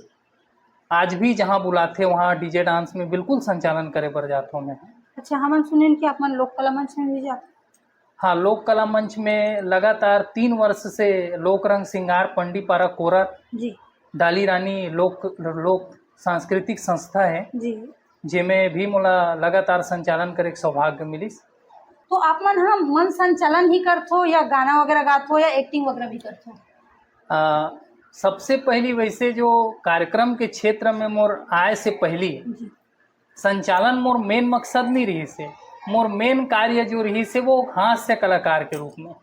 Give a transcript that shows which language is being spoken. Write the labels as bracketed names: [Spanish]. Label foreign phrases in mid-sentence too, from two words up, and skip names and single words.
[Chhattisgarhi] आज भी जहाँ बुलाते वहाँ [English] DJ dance [Chhattisgarhi] में बिल्कुल संचालन करे बर जाता हूँ मैं। अच्छा, हम सुने कि आप मन लोक कला मंच में भी जाते? हाँ, लोक कला मंच में लगातार 3 वर्ष से लोक रंग सिंगार पंडीपारा कोरा जी। डाली रानी लोक सांस्कृतिक संस्था है जी। जिसमें भी मोला लगातार संचालन करे के सौभाग्य मिलिस। तो आप मन हाँ मन संचालन ही करथो या गाना वगैरह गाथो या एक्टिंग वगैरह भी करथो? सबसे पहली वैसे जो कार्यक्रम के क्षेत्र में मोर आय से पहली जी। संचालन मोर मेन मकसद नहीं रही से। मोर मेन कार्य जो रही से वो हास्य कलाकार के रूप में।